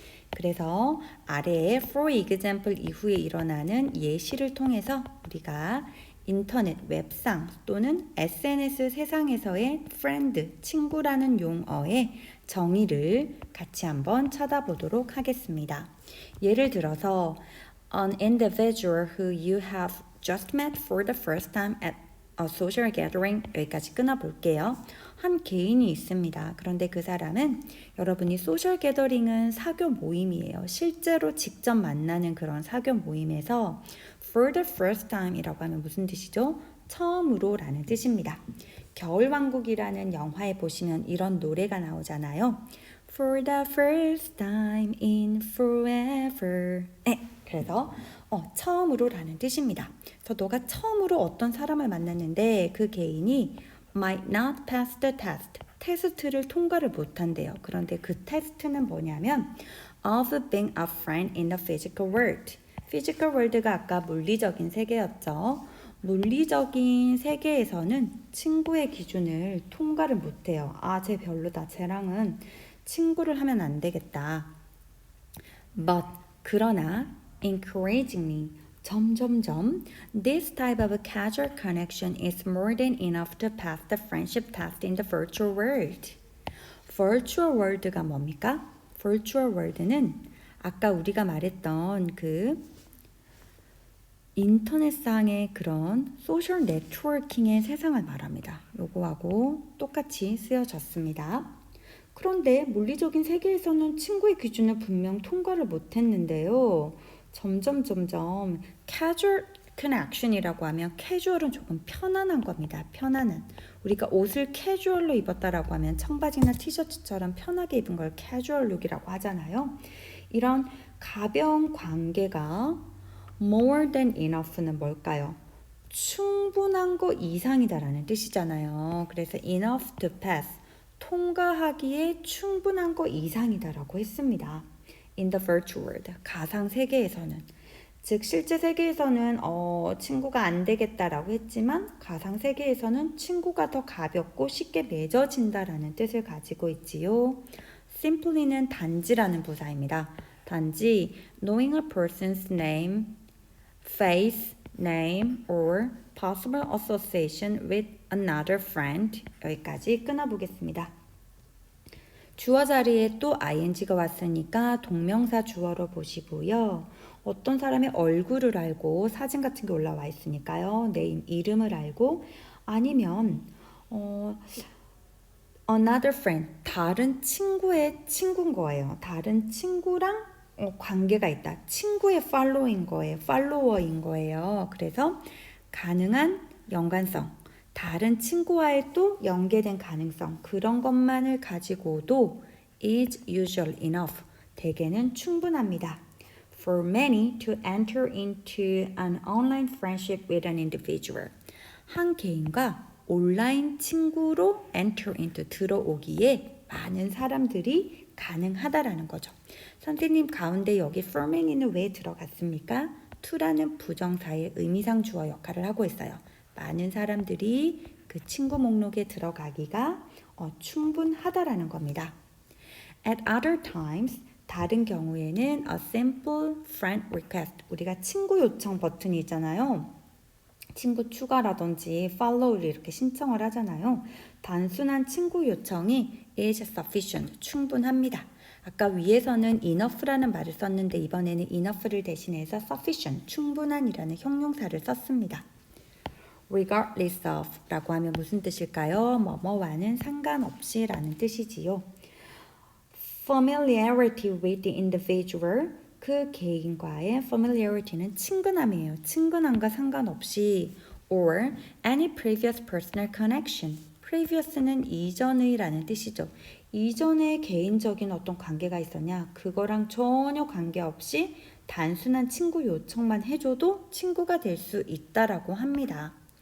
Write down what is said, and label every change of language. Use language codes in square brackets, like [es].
[ko] 그래서 아래에 [en] for example [ko] 이후에 일어나는 예시를 통해서 우리가 인터넷, 웹상 또는 SNS 세상에서의 friend, 친구라는 용어의 정의를 같이 한번 찾아보도록 하겠습니다. 예를 들어서 [en] an individual who you have just met for the first time at a social gathering, [ko] 여기까지 끊어볼게요. 한 개인이 있습니다. 그런데 그 사람은 여러분이 소셜 게더링은 사교 모임이에요. 실제로 직접 만나는 그런 사교 모임에서 [en] for the first time [ko] 이라고 하면 무슨 뜻이죠? 처음으로 라는 뜻입니다. 겨울왕국이라는 영화에 보시면 이런 노래가 나오잖아요. [en] For the first time in forever. [ko] 네, 그래서 처음으로 라는 뜻입니다. 그래서 너가 처음으로 어떤 사람을 만났는데 그 개인이 [en] might not pass the test. [ko] 테스트를 통과를 못한대요. 그런데 그 테스트는 뭐냐면 [en] of being a friend in the physical world. [ko] physical world가 아까 물리적인 세계였죠. 물리적인 세계에서는 친구의 기준을 통과를 못해요. 쟤 별로다. 쟤랑은 친구를 하면 안 되겠다. [en] But [ko] 그러나 [en] encouragingly [ko] 점점점 [en] this type of casual connection is more than enough to pass the friendship test in the virtual world. [ko] virtual world가 뭡니까? virtual world는 아까 우리가 말했던 그 인터넷상의 그런 소셜 네트워킹의 세상을 말합니다. 요거하고 똑같이 쓰여졌습니다. 그런데 물리적인 세계에서는 친구의 기준을 분명 통과를 못했는데요. 점점 [en] casual connection [ko] 이라고 하면 casual은 조금 편안한 겁니다. 편안한. 우리가 옷을 casual로 입었다라고 하면 청바지나 티셔츠처럼 편하게 입은 걸 casual look이라고 하잖아요. 이런 가벼운 관계가 [en] more than enough [ko] 는 뭘까요? 충분한 거 이상이다라는 뜻이잖아요. 그래서 [en] enough to pass, [ko] 통과하기에 충분한 거 이상이다라고 했습니다. [en] In the virtual world, [ko] 가상 세계에서는. 즉 실제 세계에서는 친구가 안 되겠다라고 했지만 가상 세계에서는 친구가 더 가볍고 쉽게 맺어진다라는 뜻을 가지고 있지요. simply는 단지라는 부사입니다. 단지 [en] knowing a person's name, face, name, or possible association with another friend. [ko] 여기까지 끊어보겠습니다. 주어 자리에 또 ing가 왔으니까 동명사 주어로 보시고요. 어떤 사람의 얼굴을 알고 사진 같은 게 올라와 있으니까요. name, 이름을 알고 아니면 another friend, 다른 친구의 친구인 거예요. 다른 친구랑 관계가 있다. 친구의 팔로워인 거예요. 그래서 가능한 연관성, 다른 친구와의 또 연계된 가능성 그런 것만을 가지고도 [en] is usually enough. [ko] 대개는 충분합니다. [en] For many to enter into an online friendship with an individual. [ko] 한 개인과 온라인 친구로 [en] enter into [ko] 들어오기에 많은 사람들이 가능하다라는 거죠. 선생님 가운데 여기 for many는 왜 들어갔습니까? to라는 부정사의 의미상 주어 역할을 하고 있어요. 많은 사람들이 그 친구 목록에 들어가기가 충분하다라는 겁니다. [en] At other times, [ko] 다른 경우에는 [en] a simple friend request, [ko] 우리가 친구 요청 버튼이 있잖아요. 친구 추가라든지 follow를 이렇게 신청을 하잖아요. 단순한 친구 요청이 [en] is sufficient, [ko] 충분합니다. 아까 위에서는 enough라는 말을 썼는데 이번에는 enough를 대신해서 sufficient, 충분한이라는 형용사를 썼습니다. regardless of 라고 하면 무슨 뜻일까요? 뭐뭐와는 상관없이 라는 뜻이지요. [en] familiarity with the individual, [ko] 그 개인과의 [en] familiarity는 친근함이에요. [ko] 친근함과 상관없이 [en] or any previous personal connection, [ko] previous는 이전의 라는 뜻이죠. 이전에 개인적인 어떤 관계가 있었냐 그거랑 전혀 관계없이 단순한 친구 요청만 해줘도 친구가 될 수 있다라고 합니다.